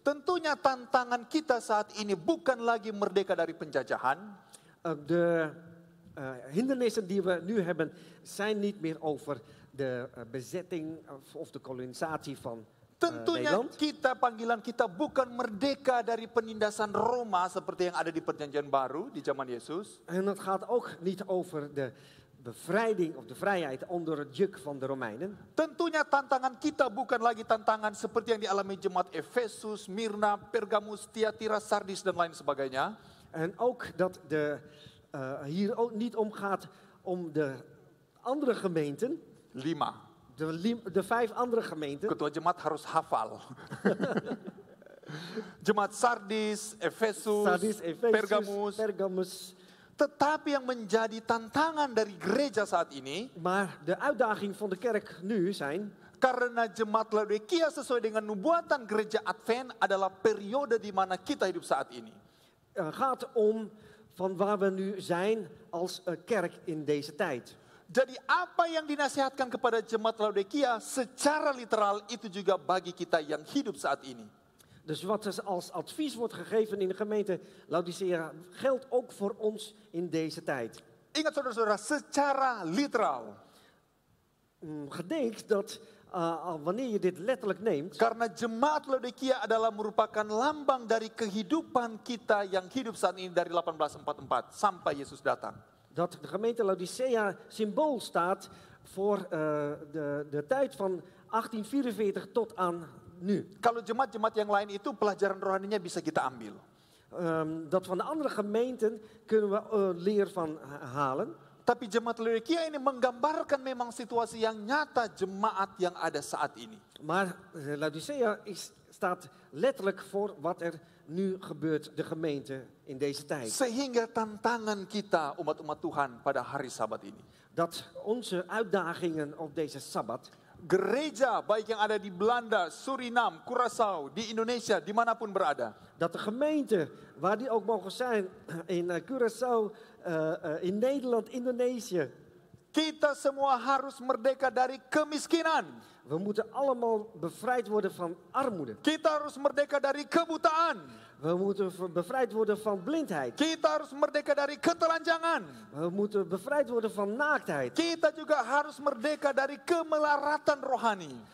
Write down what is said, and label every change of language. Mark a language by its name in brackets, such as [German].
[Indonesian] Tentunya tantangan kita saat ini bukan lagi merdeka dari penjajahan. [Dutch] De hindernissen die we nu hebben zijn niet meer over de bezetting of de kolonisatie van [Indonesian] Tentunya [Dutch] Nederland. [Indonesian] panggilan kita bukan merdeka dari penindasan Roma seperti yang ada di Perjanjian Baru di zaman Yesus. [Dutch] En het gaat ook niet over de bevrijding of de vrijheid onder het juk van de Romeinen. [Indonesian] Tentunya tantangan kita bukan lagi tantangan seperti yang dialami jemaat Efesus, Mirna, Pergamus, Tiatira, Sardis dan lain sebagainya. [Dutch] En ook dat hier ook niet om gaat om de andere gemeenten. 5. De 5 andere gemeenten. [Indonesian] Ketua jemaat harus hafal. Jemaat Sardis, Efesus, Pergamus. Tetapi yang menjadi tantangan dari gereja saat ini, [Dutch] Maar de uitdaging van de kerk nu zijn, [Indonesian] karena jemaat Laodikia sesuai dengan nubuatan gereja Advent adalah periode di mana kita hidup saat ini. [Dutch] Gaat om van waar we nu zijn als kerk in deze tijd. [Indonesian] Jadi apa yang dinasihatkan kepada jemaat Laodikia secara literal itu juga bagi kita yang hidup saat ini. [Dutch] Dus wat er als advies wordt gegeven in de gemeente Laodicea geldt ook voor ons in deze tijd. [Indonesian] Ingat saudara-saudara, secara literal. [Dutch] Gedenk dat wanneer je dit letterlijk neemt. [Indonesian] Karena jemaat Laodikia adalah merupakan lambang dari kehidupan kita yang hidup saat ini dari 1844 sampai Yesus datang. [Dutch] Dat de gemeente Laodicea symbool staat voor de tijd van 1844 tot aan nu. [Indonesian] Kalau jemaat-jemaat yang lain itu pelajaran rohaninya bisa kita ambil. [Dutch] Dat van de andere gemeenten kunnen we leer van halen. [Indonesian] Tapi jemaat Laodikia ini menggambarkan memang situasi yang nyata jemaat yang ada saat ini. [Dutch] Maar Laodicea staat letterlijk voor wat er nu gebeurt, de gemeente in deze tijd. [Indonesian] Sehingga tantangan kita umat-umat Tuhan pada hari Sabat ini. [Dutch] Dat onze uitdagingen op deze Sabbat. [Indonesian] Gereja baik yang ada di Belanda, Suriname, Curaçao, di Indonesia, dimanapun berada. [Dutch] Dat de gemeente, waar die ook mogen zijn, in Curaçao, in Nederland, Indonesië. [Indonesian] Kita semua harus merdeka dari kemiskinan. [Dutch] We moeten allemaal bevrijd worden van armoede. [Indonesian] Kita harus merdeka dari kebutaan. [Dutch] We moeten bevrijd worden van blindheid. [Indonesian] Kita harus merdeka dari ketelanjangan. [Dutch] We moeten bevrijd worden van naaktheid. [Indonesian] Kita juga harus merdeka dari kemelaratan rohani.